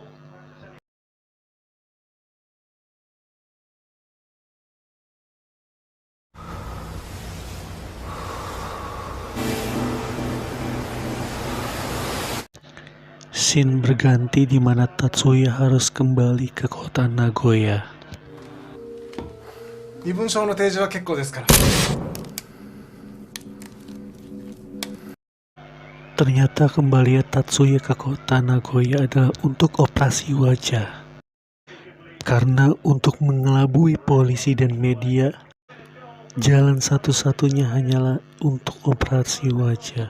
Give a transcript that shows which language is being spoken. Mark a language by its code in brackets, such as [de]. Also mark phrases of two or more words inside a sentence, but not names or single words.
[id] Scene berganti di mana Tatsuya harus kembali ke kota Nagoya. [ja] 身分証の提示は結構ですから。 [id] Ternyata kembali Tatsuya ke kota Nagoya adalah untuk operasi wajah. Karena untuk mengelabui polisi dan media, jalan satu-satunya hanyalah untuk operasi wajah.